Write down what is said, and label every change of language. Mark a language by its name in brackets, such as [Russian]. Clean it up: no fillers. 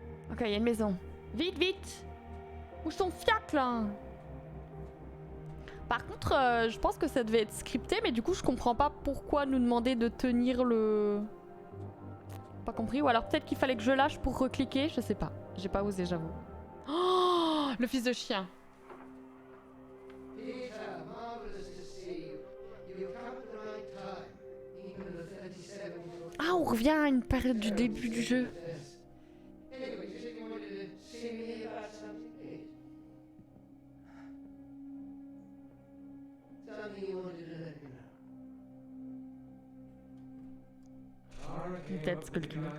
[French] Ok, il y a une maison. Vite, vite. Bouge ton fiac là. Par contre, je pense que ça devait être scripté, mais du coup, je comprends pas pourquoi nous demander de tenir le... Pas compris. Ou alors peut-être qu'il fallait que je lâche pour recliquer, je sais pas. J'ai pas osé, j'avoue. Oh, le fils de chien. [English] Peter, marvelous to see you. You've come at the right time. Even the 37 [French] Ah, on revient à une période du début du jeu. [English] Anyway, you said you wanted to see me about something. Something you wanted to let me know. [French] Une tête sculptée.